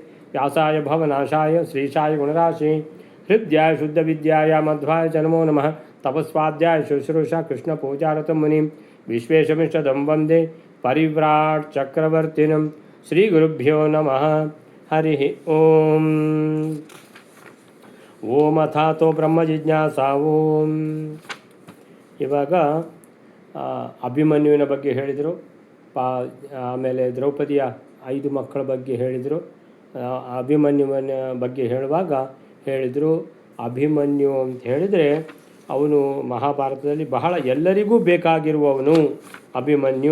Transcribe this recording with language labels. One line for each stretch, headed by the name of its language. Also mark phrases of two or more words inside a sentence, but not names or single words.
Sanskrit: व्यासाय भवनाशाय श्रीशाय गुणराशे हृद्याय शुद्धविद्याय मध्वाय च नमो नमः। तपस्वाध्याय शुश्रूषा कृष्णपूजारतं मुनिं विश्वेशमिष्टदं वन्दे परिव्राट् चक्रवर्तिनं। श्रीगुरुभ्यो नमः। हरि ओम। ಓಂ ಅಥಾತೋ ಬ್ರಹ್ಮ ಜಿಜ್ಞಾಸಾ ಓಂ.
Kannada: ಇವಾಗ ಅಭಿಮನ್ಯುವಿನ ಬಗ್ಗೆ ಹೇಳಿದರು. ಆಮೇಲೆ ದ್ರೌಪದಿಯ 5 ಮಕ್ಕಳ ಬಗ್ಗೆ ಹೇಳಿದರು. ಅಭಿಮನ್ಯುವಿನ ಬಗ್ಗೆ ಹೇಳುವಾಗ ಹೇಳಿದರು, ಅಭಿಮನ್ಯು ಅಂತ ಹೇಳಿದರೆ ಅವನು ಮಹಾಭಾರತದಲ್ಲಿ ಬಹಳ ಎಲ್ಲರಿಗೂ ಬೇಕಾಗಿರುವವನು ಅಭಿಮನ್ಯು.